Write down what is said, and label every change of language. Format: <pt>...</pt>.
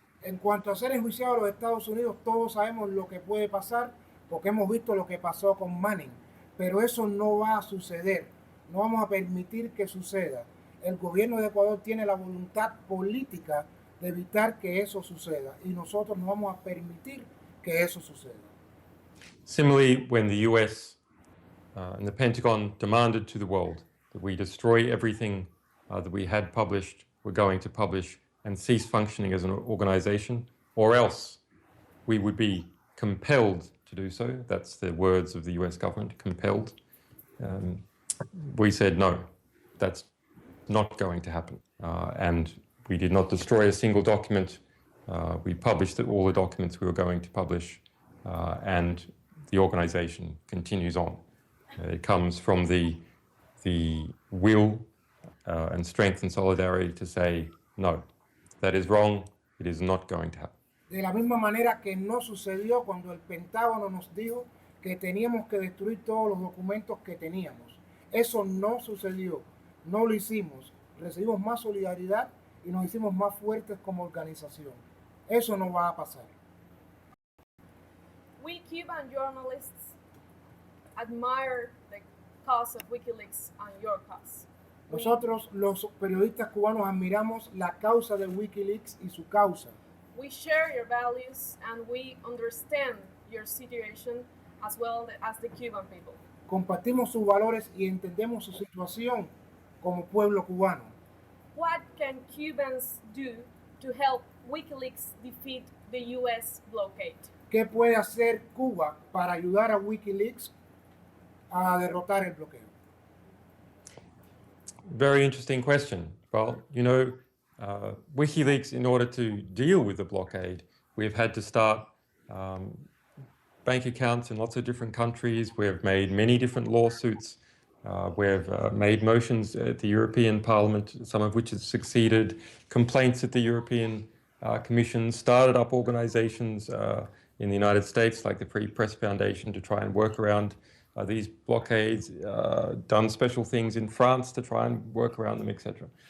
<es>En cuanto a ser enjuiciado a los Estados Unidos, todos sabemos lo que puede pasar porque hemos visto lo que pasó con Manning, pero eso no va a suceder. No vamos a permitir que suceda. El gobierno de Ecuador tiene la voluntad política de evitar que eso suceda y nosotros no vamos a permitir que eso suceda.</es> <en>Similarly, when the US and the Pentagon demanded to the world that we destroy everything that we had published, were going to publish, and cease functioning as an organization, or else we would be compelled to do so. That's the words of the US government, compelled. We said, no, that's not going to happen. And we did not destroy a single document. We published all the documents we were going to publish, and the organization continues on. It comes from the will and strength and solidarity to say, no, that is wrong, it is not going to happen.</en> <es>De la misma manera que no sucedió cuando el Pentágono nos dijo que teníamos que destruir todos los documentos que teníamos. Eso no sucedió, no lo hicimos. Recibimos más solidaridad y nos hicimos más fuertes como organización. Eso no va a pasar.</es> <en>We Cuban journalists admire the cause of Wikileaks and your cause.</en> <es>Nosotros, los periodistas cubanos, admiramos la causa de Wikileaks y su causa.</es> <en>We share your values and we understand your situation as well as the Cuban people.</en> <es>Compartimos sus valores y entendemos su situación como pueblo cubano.</es> <en>What can Cubans do to help Wikileaks defeat the US blockade?</en> <es>¿Qué puede hacer Cuba para ayudar a Wikileaks a derrotar el bloqueo?</es> <en>Very interesting question. Well, you know, WikiLeaks, in order to deal with the blockade, we've had to start bank accounts in lots of different countries. We've made many different lawsuits. We've made motions at the European Parliament, some of which have succeeded, complaints at the European Commission, started up organizations in the United States, like the Free Press Foundation, to try and work around these blockades, done special things in France to try and work around them, etc.</en>